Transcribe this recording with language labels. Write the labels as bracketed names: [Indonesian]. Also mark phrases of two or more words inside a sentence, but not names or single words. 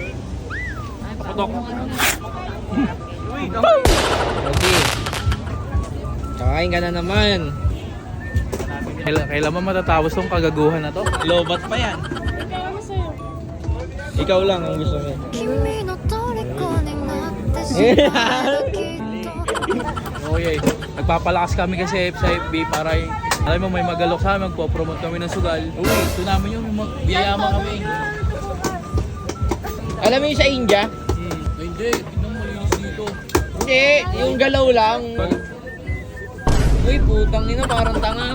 [Filipino] Patok. Okay. Kakain ka na naman. Kailan mo matatapos tong kagaguhan na to? Lobat pa yan. Ikaw lang ang gusto mo. [Japanese] 君の虜になってしまうきっと [Filipino] Oo, yeah. Nagpapalakas kami kasi sa FB para yung, alam mo may magalok sa amin, magpo-promote kami ng sugal. Uy, ito namin yung biyayaman kami. Alam mo yung sa India? Hindi, tignan mo linis dito. Hindi, yung galaw lang. Uy, putang ina, parang tanga.